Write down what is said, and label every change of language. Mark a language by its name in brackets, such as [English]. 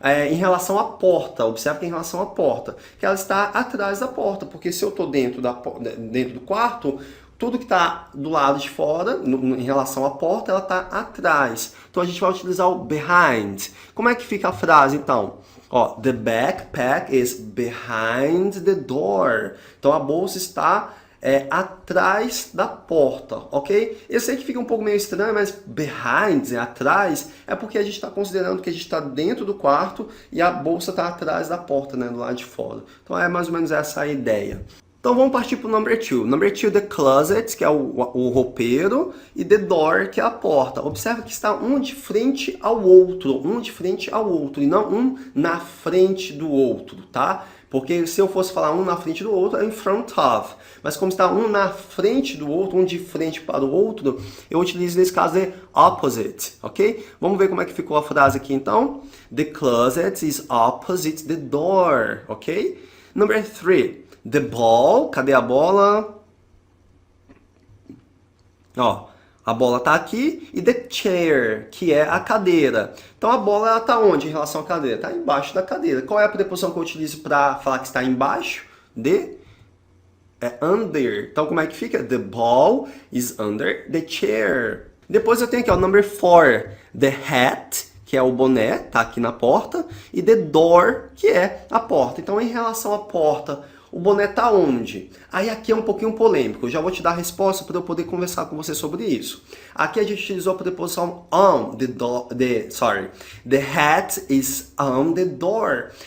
[Portuguese] Em relação à porta, observe que em relação à porta, que ela está atrás da porta, porque se eu estou dentro do quarto, tudo que está do lado de fora, em relação à porta, ela está atrás. Então a gente vai utilizar o behind. Como é que fica a frase então? [English] Ó, the backpack is behind the door. [Portuguese] Então a bolsa está atrás da porta, ok? Eu sei que fica um pouco meio estranho, mas behind, atrás, é porque a gente está considerando que a gente está dentro do quarto e a bolsa está atrás da porta, né, do lado de fora. Então é mais ou menos essa a ideia. Então vamos partir para o number 2. Number 2, the closet, que é o roupeiro, e the door, que é a porta. Observa que está um de frente ao outro, e não um na frente do outro, tá? Porque se eu fosse falar um na frente do outro, é in front of. Mas como está um na frente do outro, um de frente para o outro, eu utilizo nesse caso de opposite, ok? Vamos ver como é que ficou a frase aqui então. [English] The closet is opposite the door, ok? Number 3, the ball, [Portuguese] cadê a bola? Ó, a bola está aqui, e the chair, que é a cadeira. Então a bola está onde em relação à cadeira? Está embaixo da cadeira. Qual é a preposição que eu utilizo para falar que está embaixo? É under. Então como é que fica? [English] The ball is under the chair. [Portuguese] Depois eu tenho aqui, ó, number 4, the hat, que é o boné, tá aqui na porta, e the door, que é a porta. Então em relação à porta, o boné tá onde? Aí aqui é um pouquinho polêmico, eu já vou te dar a resposta para eu poder conversar com você sobre isso. Aqui a gente utilizou a preposição on, [English] the hat is on the door.